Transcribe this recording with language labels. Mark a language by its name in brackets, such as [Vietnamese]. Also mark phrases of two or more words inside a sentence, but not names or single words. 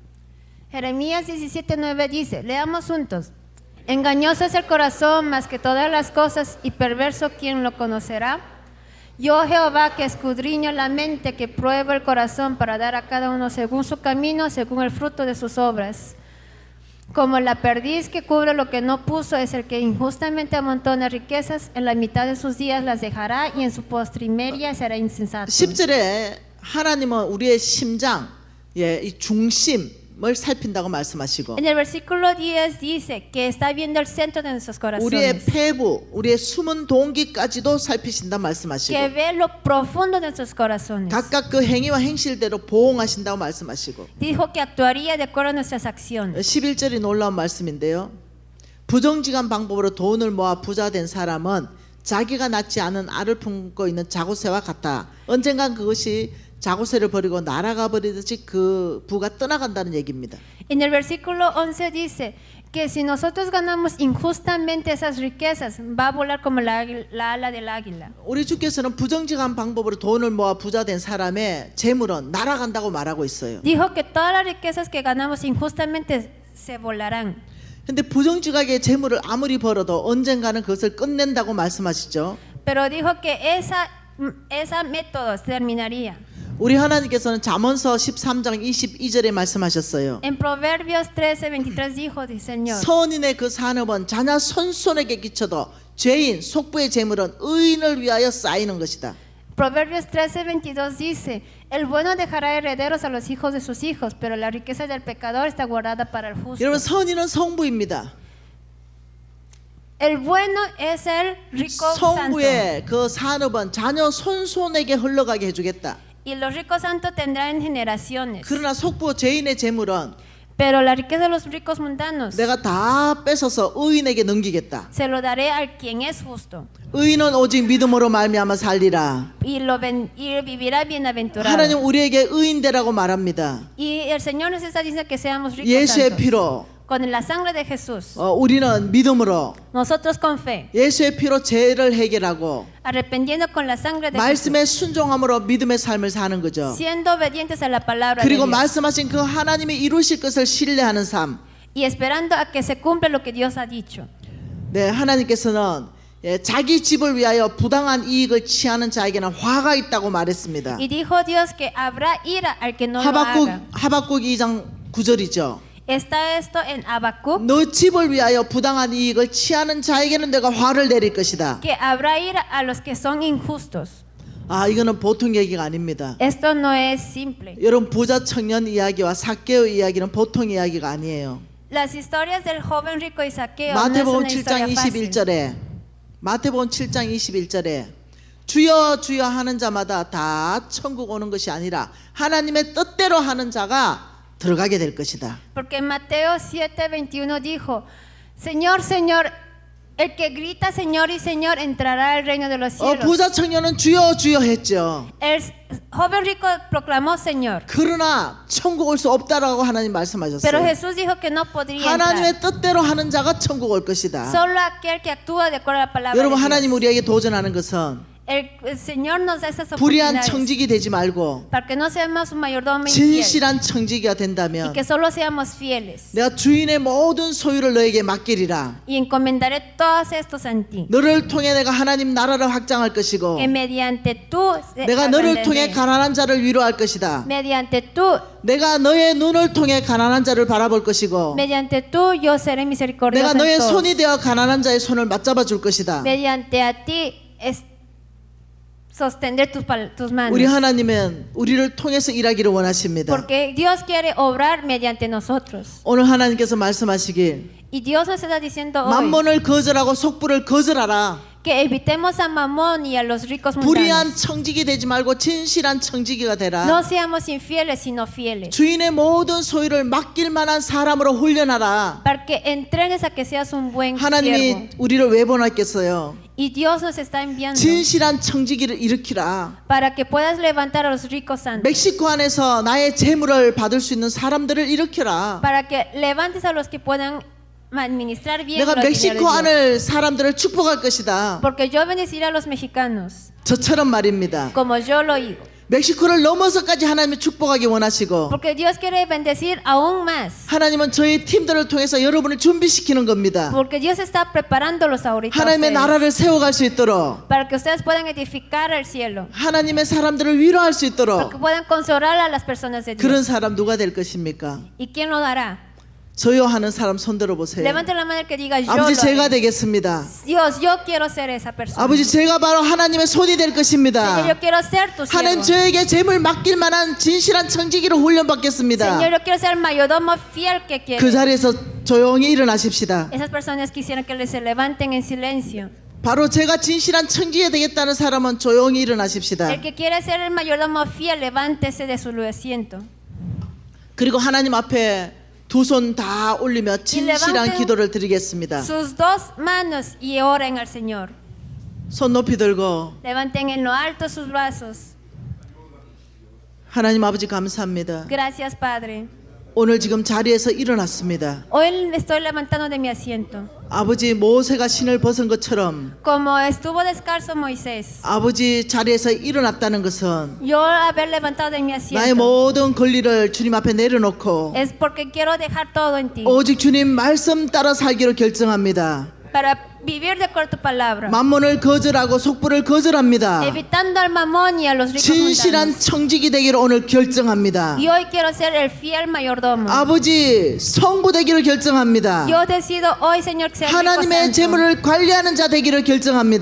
[Spanish] Jeremías 17:9 dice, leamos juntos. Engañoso es el corazón más que todas las cosas y perverso quien lo conocerá. Yo Jehová que escudriño la mente, que pruebo el corazón para dar a cada uno según su camino, según el fruto de sus obras. Como la perdiz que cubre lo que no puso es el que injustamente amontona riquezas, en la mitad de sus días las dejará y en su postrimeria será insensato. [Korean] 10절에 하나님은 우리의 심장, 이 중심을 살핀다고 말씀하시고 [Spanish] En el versículo 10 dice que está viendo el centro de nuestros [Korean] 우리의 [Spanish] corazones, [Korean] 폐부, 우리의 숨은 동기까지도 살피신다 말씀하시고 [Spanish] que ve lo profundo de nuestros corazones. [Korean] 각각 그 행위와 행실대로 보응하신다고 말씀하시고 [Spanish] Dijo que actuaría de acuerdo a nuestras acciones. [Korean] 11절이 놀라운 말씀인데요. 부정직한 방법으로 돈을 모아 부자 된 사람은 자기가 낳지 않은 알을 품고 있는 자고새와 같아. 언젠간 그것이 자고새를 버리고 날아가 버리듯이 그 부가 떠나간다는 얘기입니다. [Spanish] En el versículo 11 dice que si nosotros ganamos injustamente esas riquezas, va a volar como la ala del águila. [Korean] 우리 주께서는 부정직한 방법으로 돈을 모아 부자 된 사람의 재물은 날아간다고 말하고 있어요. [Spanish] Dijo que todas las riquezas que ganamos injustamente se volarán. [Korean] 근데 부정직하게 재물을 아무리 벌어도 언젠가는 그것을 끝낸다고 말씀하시죠. [Spanish] Pero dijo que esa método terminaría. [Korean] 우리 하나님께서는 잠언서 13장 22절에 말씀하셨어요. [Spanish] En Proverbios 13:23 dijo el Señor. [Korean] 선인의 그 산업은 자녀 손손에게 끼쳐도 죄인 속부의 재물은 의인을 위하여 쌓이는 것이다. [Spanish] Proverbios 13:22 dice, el bueno dejará herederos a los hijos de sus hijos, pero la riqueza del pecador está guardada para el justo. [Korean] 여러분 선인은 성부입니다. [Spanish] El bueno es el rico santo. [Korean] 성부의 그 산업은 자녀 손손에게 흘러가게 해주겠다. [Spanish] Y los ricos santos tendrán generaciones. [Korean] 그러나 속부 죄인의 재물은 [Spanish] Pero la riqueza de los ricos mundanos [Korean] 내가 다 뺏어서 의인에게 넘기겠다. [Spanish] se lo daré al quien es justo. [Korean] 의인은 오직 믿음으로 말미암아 살리라. [Spanish] Y vivirá bienaventurado. [Korean] 하나님 우리에게 의인되라고 말합니다. [Spanish] Y el Señor nos está diciendo que seamos ricos [Korean] 예수의 [Spanish] santos. [Korean] 피로 [Spanish] Con la sangre de Jesús. [Korean] 우리는 믿음으로 [Spanish] Nosotros con fe. [Korean] 예수의 피로 죄를 해결하고 [Spanish] Arrependiendo con la sangre de [Korean] 말씀에 [Spanish] Jesús. [Korean] 순종함으로 믿음의 삶을 사는 거죠. [Spanish] Siendo obedientes a la palabra de [Korean] 그리고 [Spanish] Dios. [Korean] 말씀하신 그 하나님이 이루실 것을 신뢰하는 삶. [Spanish] Y esperando a que se cumpla lo que Dios ha dicho. [Korean] 네, 하나님께서는 자기 집을 위하여 부당한 이익을 취하는 자에게는 화가 있다고 말했습니다. [Spanish] Y dijo Dios que habrá ira al que no lo haga. [Korean] 하박국 2장 9절이죠. [Spanish] Está esto en Habacuc, [Korean] 너 집을 위하여 부당한 이익을 취하는 자에게는 내가 화를 내릴 것이다. [Spanish] que habrá ira a los que son injustos. [Korean] 아, 이거는 보통 얘기가 아닙니다. [Spanish] Esto no es simple. [Korean] 여러분 부자 청년 이야기와 삭개오 이야기는 보통 이야기가 아니에요. [Spanish] Las historias del joven rico y Saqueo no es [Korean] 마태복음 [Spanish] una historia [Korean] 7장 [Spanish] fácil. [Korean] 21절에 마태복음 7장 21절에 주여 주여 하는 자마다 다 천국 오는 것이 아니라 하나님의 뜻대로 하는 자가 들어가게 될 것이다. [Spanish] Porque Mateo 7:21 dijo, Señor, Señor, El que grita Señor y Señor entrará al reino de los cielos. [Korean] 부자 청년은 주여 주여 했죠. [Spanish] El joven rico proclamó Señor. [Korean] 그러나 천국 올 수 없다라고 하나님 [Spanish] Pero [Korean] 말씀하셨어요. [Spanish] Jesús dijo que no podría entrar. [Korean] 하나님의 뜻대로 하는 자가 천국 올 것이다. [Spanish] Solo aquel que actúa de acuerdo a la palabra [Korean] 여러분 [Spanish] de [Korean] 하나님 [Spanish] Dios. [Korean] 우리에게 도전하는 것은 [Spanish] El Señor nos da esas [Korean] 불의한 [Spanish] oportunidades [Korean] 청직이 되지 말고 [Spanish] para que no seamos un mayordomo infiel [Korean] 진실한 청지기가 [Spanish] y [Korean] 된다면 [Spanish] que solo seamos fieles. [Korean] 내가 주인의 모든 소유를 너에게 맡기리라. [Spanish] Y encomendaré todos estos en ti. [Korean] 너를 통해 내가 하나님 나라를 확장할 것이고 [Spanish] Que mediante tú [Korean] 내가 너를 통해 [Spanish] agrandaré. [Korean] 가난한 자를 위로할 것이다. [Spanish] Mediante tú, [Korean] 내가 너의 눈을 통해 가난한 자를 바라볼 것이고 [Spanish] mediante tú yo seré misericordioso [Korean] 내가 너의 [Spanish] en todos. [Korean] 손이 되어 가난한 자의 손을 맞잡아 줄 것이다. [Spanish] Mediante a ti es sostener tus manos. [Korean] 우리 하나님은 우리를 통해서 일하기를 원하십니다. [Spanish] Porque Dios quiere obrar mediante nosotros. [Korean] 오늘 하나님께서 말씀하시길 [Spanish] Y Dios nos está diciendo hoy [Korean] 만몬을 거절하고 속부를 거절하라. [Spanish] que evitemos a Mamón y a los ricos [Korean] 불의한 [Spanish] mundanos. [Korean] 청지기 되지 말고 진실한 청지기가 되라. [Spanish] No seamos infieles, sino fieles. [Korean] 주인의 모든 소유를 맡길 만한 사람으로 훈련하라. [Spanish] Para que entrenes a que seas un buen siervo. [Korean] 하나님이 우리를 왜 보냈겠어요? [Spanish] Y Dios nos está enviando [Korean] 진실한 청지기를 일으키라. [Spanish] para que puedas levantar a los ricos santos. [Korean] 멕시코 안에서 나의 재물을 받을 수 있는 사람들을 일으켜라. [Spanish] Para que levantes a los que puedan administrar bien [Korean] 내가 [Spanish] los dineros de [Korean] 멕시코 [Spanish] Dios. [Korean] 안을 사람들을 축복할 것이다. [Spanish] Porque yo bendeciré a los mexicanos [Korean] 저처럼 말입니다. [Spanish] como yo lo digo. [Korean] 멕시코를 넘어서까지 하나님이 축복하기 원하시고 [Spanish] Porque Dios quiere bendecir aún más. [Korean] 하나님은 저희 팀들을 통해서 여러분을 준비시키는 겁니다. [Spanish] Porque Dios está preparándolos ahorita a [Korean] 하나님의 [Spanish] ustedes, [Korean] 나라를 세워갈 수 있도록 [Spanish] para que ustedes puedan edificar el cielo. [Korean] 하나님의 사람들을 위로할 수 [Spanish] Para [Korean] 있도록 [Spanish] que puedan consolar a las personas de [Korean] 그런 [Spanish] Dios. [Korean] 사람 누가 될 것입니까? [Spanish] ¿Y quién lo dará? [Korean] 저요 하는 사람 손들어 보세요. [Spanish] Levante la mano el que diga yo [Korean] 아버지 [Spanish] lo [Korean] 제가 [Spanish] haré. [Korean] 되겠습니다. [Spanish] Dios, yo quiero ser esa persona. [Korean] 아버지 제가 바로 하나님의 손이 될 [Spanish] Señor, [Korean] 것입니다. [Spanish] yo quiero ser tu [Korean] 하나님 [Spanish] siervo. [Korean] 저에게 재물 맡길 만한 진실한 청지기로 훈련받겠습니다. [Spanish] Señor, yo quiero ser el mayordomo fiel que quiere. [Korean] 그 자리에서 조용히 일어나십시다. [Spanish] Esas personas quisieran que se levanten en silencio. [Korean] 바로 제가 진실한 청지기 되겠다는 사람은 조용히 일어나십시다. [Spanish] El que quiere ser el mayordomo fiel, levántese de su asiento. [Korean] 그리고 하나님 앞에 두 손 다 올리며 진실한 [Spanish] levanten [Korean] 기도를 드리겠습니다. [Spanish] Sus dos manos y oren al Señor. [Korean] 손 높이 들고 [Spanish] Levanten en lo alto sus brazos. [Korean] 하나님 아버지 감사합니다. [Spanish] Gracias, Padre. [Korean] 오늘 지금 자리에서 일어났습니다. [Spanish] Hoy me estoy levantando de mi asiento. [Korean] 아버지 모세가 신을 벗은 것처럼 [Spanish] Como estuvo descalzo Moisés, [Korean] 아버지 자리에서 일어났다는 것은 [Spanish] yo haber levantado de mi [Korean] 나의 [Spanish] asiento [Korean] 모든 권리를 주님 앞에 내려놓고 [Spanish] es porque quiero dejar todo en ti. [Korean] 오직 주님 말씀 따라 살기로 결정합니다. [Spanish] Para vivir de acuerdo a tu palabra. [Korean] 만몬을 거절하고 속부를 거절합니다. [Spanish] Evitando al mamón y a los ricos [Korean] 진실한 [Spanish] mundanos. [Korean] 청지기 되기를 오늘 결정합니다. [Spanish] Y hoy quiero ser el fiel mayordomo. [Korean] 아버지 성부 되기를 결정합니다. [Spanish] Yo decido hoy, Señor, ser rico [Korean] 하나님의 [Spanish] santo. [Korean] 재물을 관리하는 자 되기를 결정합니다.